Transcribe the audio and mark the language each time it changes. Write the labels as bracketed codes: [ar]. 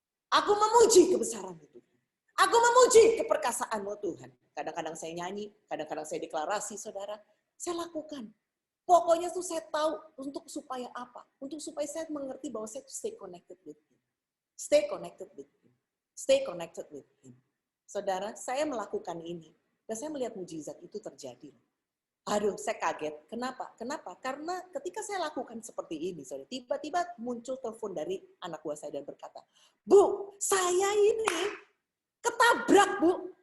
[id] Aku memuji kebesaran itu. Aku memuji keperkasaanmu Tuhan. Kadang-kadang saya nyanyi, kadang-kadang saya deklarasi, saudara. Saya lakukan. Pokoknya tuh saya tahu untuk supaya apa? Untuk supaya saya mengerti bahwa saya [en] stay connected with Him. Stay connected with Him. Stay connected with Him. [id] Saudara, saya melakukan ini. Dan saya melihat mujizat itu terjadi. Aduh, saya kaget. Kenapa? Kenapa? Karena ketika saya lakukan seperti ini, saudara, tiba-tiba muncul telepon dari anak buah saya dan berkata, Bu, saya ini ketabrak, Bu.